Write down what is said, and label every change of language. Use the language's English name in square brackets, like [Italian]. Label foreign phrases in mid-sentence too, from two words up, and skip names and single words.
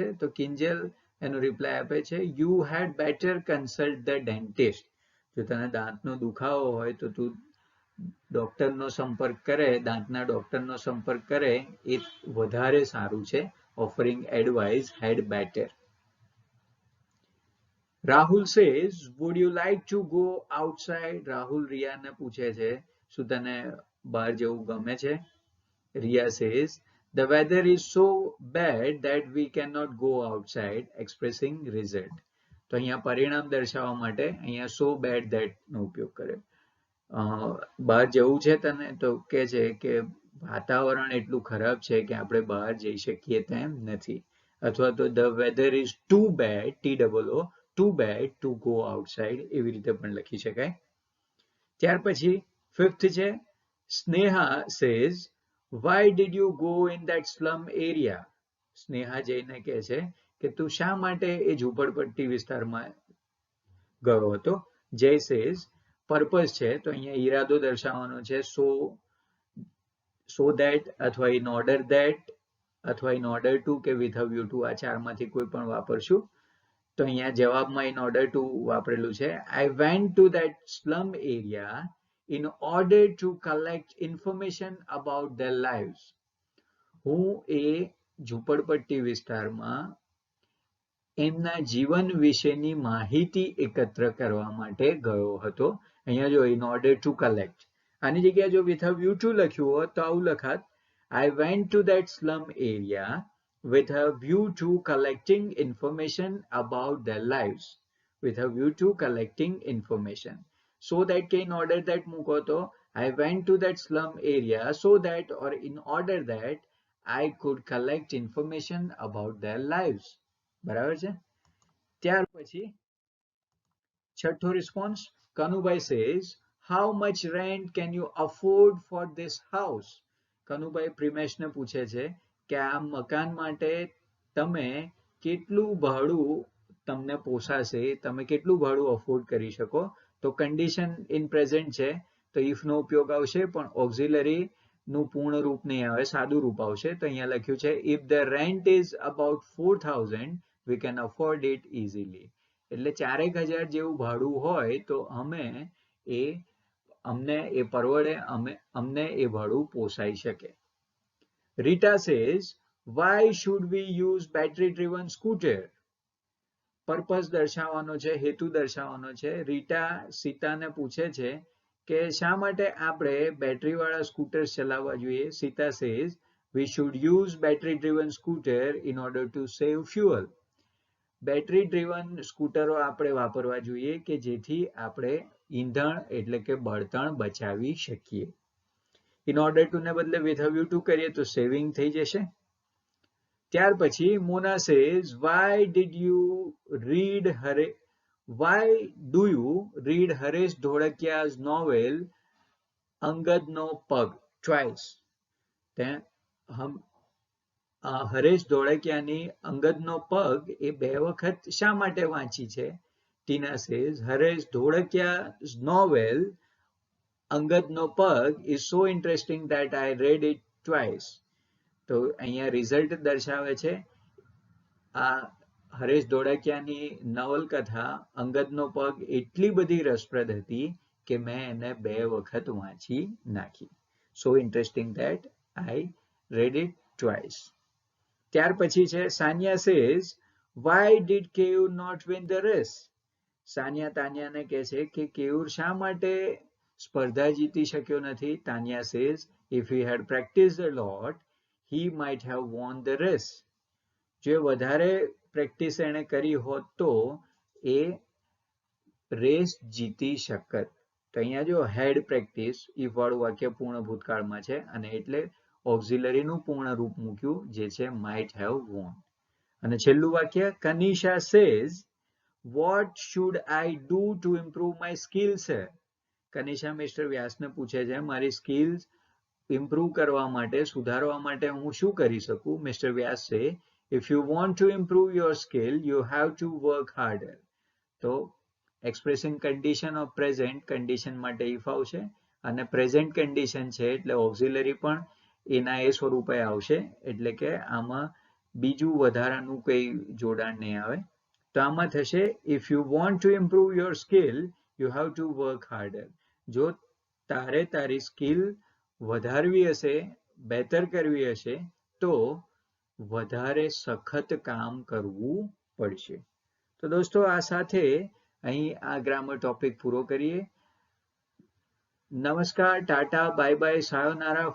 [Gujarati] તો કિંજલ એનો રિપ્લાય આપે છે, [English] you had better consult the dentist. [Gujarati] જો તને દાંતનો દુખાવો હોય તો તું ડોક્ટરનો સંપર્ક કરે, દાંતના ડોક્ટરનો સંપર્ક કરે એ વધારે સારું છે. [English] offering advice had better. રાહુલ સેઝ would you like to go outside? [Gujarati] રાહુલ રિયાને પૂછે છે, શું તને બહાર જવું ગમે છે? [English] રિયા સેઝ the weather is so bad that we cannot go outside, expressing result. [Gujarati] તો અહીંયા પરિણામ દર્શાવવા માટે અહીંયા [English] so bad that [Gujarati] નો ઉપયોગ કર્યો. બહાર જવું છે તને? તો કે છે કે વાતાવરણ એટલું ખરાબ છે કે આપણે બહાર જઈ શકીએ તેમ નથી. અથવા તો [English] the weather is too bad, too bad to go outside, [Gujarati] એવી રીતે પણ લખી શકાય. ત્યાર પછી ફિફ્થ છે, [English] સ્નેહા સેઝ why did you go in that slum area? [Gujarati] સ્નેહા જઈને કહે છે કે તું શા માટે એ ઝૂંપડપટ્ટી વિસ્તારમાં ગયો હતો? જય [English] says purpose [Gujarati] છે, તો અહીંયા ઈરાદો દર્શાવવાનો છે, [English] so that અથવા in order that અથવા in order to કે with a view to, [Gujarati] આ ચારમાંથી કોઈ પણ વાપરશું. તો અહીંયા જવાબમાં [English] in order to [Gujarati] વાપરેલું છે. [English] I went to that slum area in order to collect information about their lives. [Gujarati] હું એ ઝૂંપડપટ્ટી વિસ્તારમાં એમના જીવન વિશેની માહિતી એકત્ર કરવા માટે ગયો હતો. અહીંયા જો [English] in order to collect, [Gujarati] આની જગ્યાએ જો [English] with a view to [Gujarati] લખ્યું હોત તો આવું લખાત, [English] I went to that slum area with a view to collecting information about their lives. With a view to collecting information. So that કે in order that મૂકો તો I went to that slum area so that or in order that I could collect information about their lives. [Gujarati] બરાબર છે. ત્યાર પછી છઠ્ઠો રિસ્પોન્સ, [English] કનુભાઈ says how much rent can you afford for this house? [Gujarati] કનુભાઈ પ્રિમેશને પૂછે છે કે આ મકાન માટે તમે કેટલું ભાડું તમને પોસાશે, તમે કેટલું ભાડું અફોર્ડ કરી શકો? તો [English] condition in present [Gujarati] છે તો ઇફ નો ઉપયોગ આવશે, પણ ઓક્ઝિલરી નું પૂર્ણ રૂપ નહીં આવે, સાદું રૂપ આવશે. તો અહીંયા લખ્યું છે [English] if the rent is about 4,000 we can afford it easily. [Gujarati] એટલે 4,000 જેવું ભાડું હોય તો અમને એ પરવડે, અમને એ ભાડું પોસાઈ શકે. [English] રીટા says why should we use battery driven scooter? [Gujarati] પર્પઝ દર્શાવવાનો છે, હેતુ દર્શાવવાનો છે. રીટા સીતાને પૂછે છે કે શા માટે આપણે બેટરી વાળા સ્કૂટર્સ ચલાવવા જોઈએ? [English] સીતા says we should use battery driven scooter in order to save fuel. battery driven [Gujarati] સ્કૂટરો આપણે વાપરવા જોઈએ કે જેથી આપણે ઈંધણ એટલે કે બળતણ બચાવી શકીએ. [English] in order to [Gujarati] ને બદલે [English] with hav you to [Gujarati] કરીએ તો સેવિંગ થઈ જશે. ત્યાર પછી મોના [English] says why do you read હરેશ ધોળકિયા's novel અંગદનો પગ twice. [Gujarati] હરેશ ધોળકિયાની અંગદનો પગ એ 2 વખત શા માટે વાંચી છે? [English] ટીના સેઝ હરેશ ધોળકિયા's novel અંગદનો પગ is so interesting that I read it twice. [Gujarati] તો અહીંયા રિઝલ્ટ દર્શાવે છે આ હરેશ ધોળકિયાની નવલકથા અંગદનો પગ એટલી બધી રસપ્રદ હતી કે મેં એને 2 વખત વાંચી નાખી. [English] So interesting that I read it twice. [Gujarati] ત્યાર પછી છે [English] સાનિયા સેઝ why did કેયુર not win the race? [Gujarati] સાનિયા તાનિયાને કહે છે કે કેયુર શા માટે સ્પર્ધા જીતી શક્યો નથી? [English] તાનિયા સેઝ if he had practiced a lot he might have won the race. [Gujarati] જો વધારે પ્રેક્ટિસ એને કરી હોત તો એ રેસ જીતી શકત. તો અહીંયા જો [English] had practice if [Gujarati] વાળું વાક્ય પૂર્ણ ભૂતકાળમાં છે અને એટલે ઓક્ઝિલરીનું પૂર્ણ રૂપ મૂક્યું જે છે [English] might have won. [Gujarati] અને છેલ્લું વાક્ય [English] કનિષા સેઝ what should I do to improve my skills? [Gujarati] કનિષા મિસ્ટર વ્યાસને પૂછે છે મારી [English] skills improve [Gujarati] કરવા માટે સુધારવા માટે હું શું કરી શકું? [English] મિસ્ટર વ્યાસ છે if you want to improve your skill you have to work harder. [Gujarati] તો [English] expressing condition of present condition [Gujarati] માટે if આવશે અને [English] present condition [Gujarati] છે એટલે ઓક્ઝિલરી પણ એના એ સ્વરૂપે આવશે એટલે કે આમાં બીજું વધારાનું કંઈ જોડાણ નહીં આવે. તો આમાં થશે [English] if you want to improve your skill you have to work harder. [Gujarati] જો તારે તારી સ્કિલ વધારવી હશે બહેતર કરવી હશે તો વધારે સખત કામ કરવું પડશે. તો દોસ્તો આ સાથે અહીં આ ગ્રામર ટોપિક પૂરો કરીએ. નમસ્કાર, ટાટા, [English] bye bye, [Gujarati] સાયોનારા.